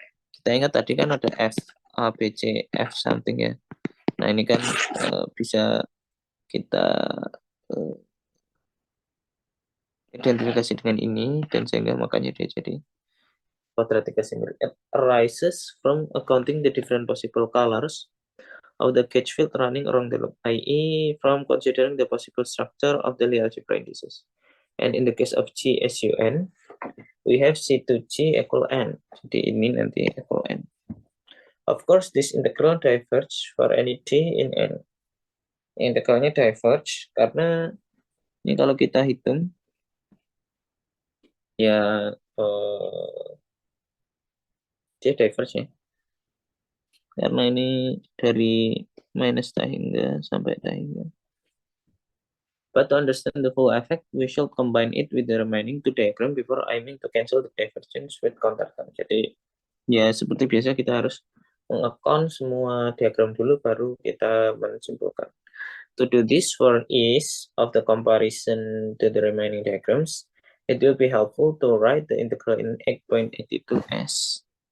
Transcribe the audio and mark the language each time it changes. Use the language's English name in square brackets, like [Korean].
[Indonesian] Kita ingat tadi kan ada F, A, B, C, F something ya. Nah ini kan bisa kita identifikasi dengan ini, dan sehingga makanya dia jadi quadratic Casimir. [English] It arises from accounting the different possible colors of the gauge field running around the loop, i.e. from considering the possible structure of the Lie algebra indices. And in the case of G SUN, we have C2G equal N. [Indonesian] Jadi ini nanti [English] equal N. Of course, this integral diverge for any D in N. [Indonesian] Integralnya diverge karena ini kalau kita hitung ya dia diverge ya. Karena ini dari minus hingga sampai hingga. [English] But to understand the full effect, we should combine it with the remaining two diagram before aiming to cancel the divergence with counter term. [Indonesian] Jadi ya seperti biasa kita harus mengakon semua diagram dulu baru kita menyimpulkan. [English] To do this for ease of the comparison to the remaining diagrams, it will be helpful to write the integral in 8.82 as.